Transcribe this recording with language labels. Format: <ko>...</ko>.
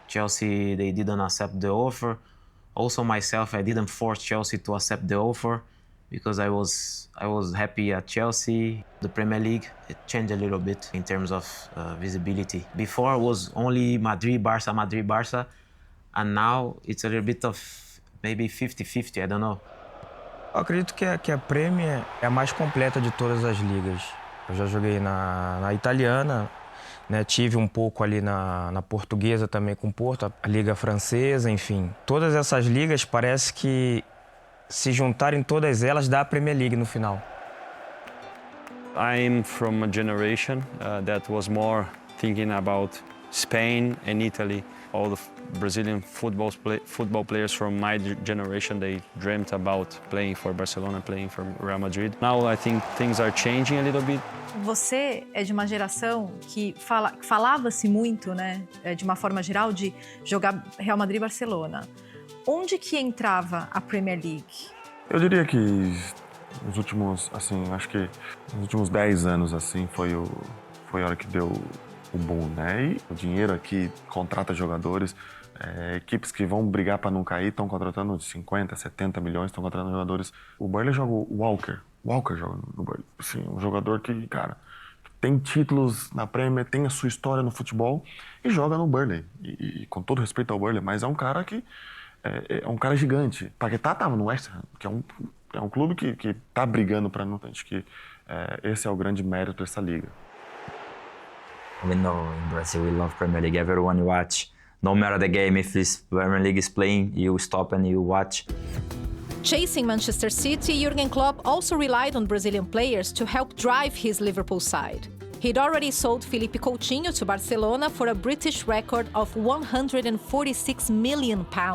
<en>Chelsea, they didn't accept the offer. Also myself, I didn't force Chelsea to accept the offer because I was happy at Chelsea. The Premier League, it changed a little bit in terms of visibility. Before it was only Madrid, Barça, and now it's a little bit of maybe 50-50, I don't know.</en> <pt>Eu acredito que a Premier é a mais completa de todas as ligas. Eu já joguei na italiana, né? Tive um pouco ali na portuguesa também com Porto, a liga francesa, enfim. Todas essas ligas parece que se juntarem todas elas dá a Premier League no final.</pt> <en>I'm from a generation that was more thinking about Spain and Italy. All the Brazilian football players from my generation, they dreamt about playing for Barcelona, playing for Real Madrid. Now I think things are changing a little bit.</en> <pt>Você é de uma geração que falava-se muito, né, de uma forma geral, de jogar Real Madrid e Barcelona. Onde que entrava a Premier League? Eu diria que nos últimos, assim, acho que nos últimos 10 anos, assim, foi a hora que deu o boom, né? E o dinheiro aqui contrata jogadores, equipes que vão brigar para não cair estão contratando de 50, 70 milhões, estão contratando jogadores. O Burnley joga o Walker joga no Burnley. Assim, um jogador que, cara, tem títulos na Premier, tem a sua história no futebol e joga no Burnley. E com todo respeito ao Burnley, mas é um cara que é um cara gigante. Paquetá estava no West Ham, que é um clube que tá brigando para não. Acho que esse é o grande mérito dessa liga.</pt> <en>We know in Brazil we love Premier League. Everyone watch. No matter the game, if this Premier League is playing, you stop and you watch. Chasing Manchester City, Jurgen Klopp also relied on Brazilian players to help drive his Liverpool side. He'd already sold Felipe Coutinho to Barcelona for a British record of £146 million.</en>